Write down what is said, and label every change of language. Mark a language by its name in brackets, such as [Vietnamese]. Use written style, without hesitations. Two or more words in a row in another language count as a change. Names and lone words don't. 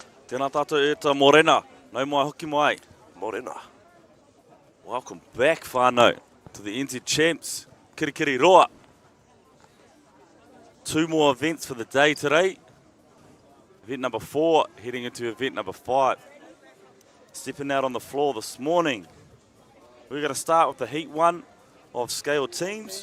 [Māori] Tēnā tātou e tā Morena. Nau mai hoki mai. Morena. [English] Welcome back, whānau, to the NZ Champs. [Māori] Kirikiri roa. [English] 2 more events for the day today. Event number 4, heading into event number 5. Stepping out on the floor this morning. We're going to start with the Heat 1 of scaled teams.